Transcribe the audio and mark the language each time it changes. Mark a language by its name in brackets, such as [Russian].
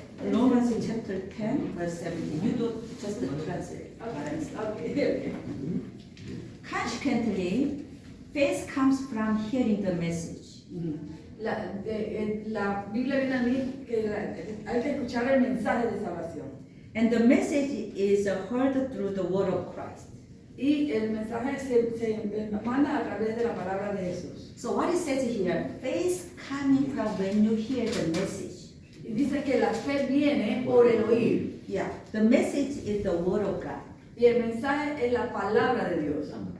[English] Romans chapter 10 verse 17. You don't just translate. Okay. Consequently, faith comes from hearing the message. [Spanish] La Biblia viene a mí que hay que escuchar el mensaje de salvación. [English] And the message is heard through the word of Christ. [Spanish] Y el mensaje se manda a través de la palabra de Jesús. [English] So what it says here, faith coming from when you hear the message. [Spanish] Y dice que la fe viene por el oír. [English] Yeah, the message is the word of God. [Spanish] Y el mensaje es la palabra de Dios.